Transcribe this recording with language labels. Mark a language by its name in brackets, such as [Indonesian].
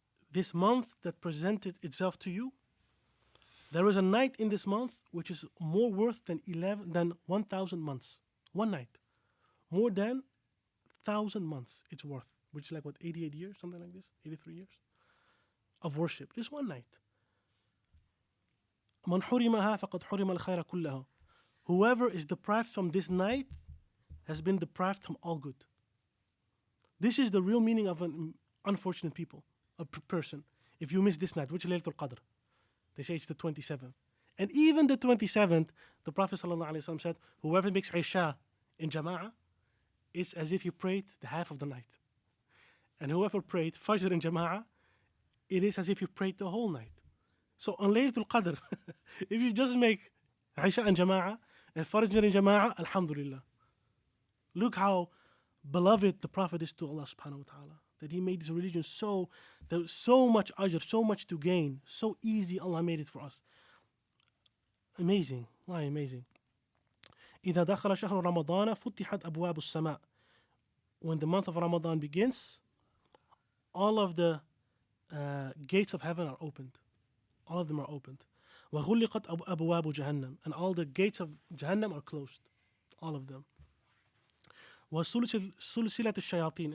[English] This month that presented itself to you, there is a night in this month which is more worth than 1,000 months. One night, more than 1,000 months. It's worth, which is like what, 88 years, something like this, 83 years of worship. Just one night. [Arabic] من حرمها فقد حرم الخير كله. [English] Whoever is deprived from this night has been deprived from all good. This is the real meaning of an unfortunate people, a person. If you miss this night, which is Laylatul Qadr, they say it's the 27th. And even the 27th, the Prophet ﷺ said, whoever makes Isha in Jama'ah, it's as if you prayed the half of the night. And whoever prayed Fajr in Jama'ah, it is as if you prayed the whole night. So on Laylatul Qadr, if you just make Isha in Jama'ah and Fajr in Jama'ah, alhamdulillah. Look how beloved the Prophet is to Allah subhanahu wa ta'ala. That he made this religion there was so much ajr, so much to gain, so easy Allah made it for us. Amazing, why amazing. [Arabic] إذا دخل شهر رمضان فتحت أبواب السماء. [English] When the month of Ramadan begins, all of the gates of heaven are opened. All of them are opened. [Arabic] وغلقت أبواب جهنم. [English] And all the gates of Jahannam are closed. All of them. [Arabic] وسلسلة الشياطين.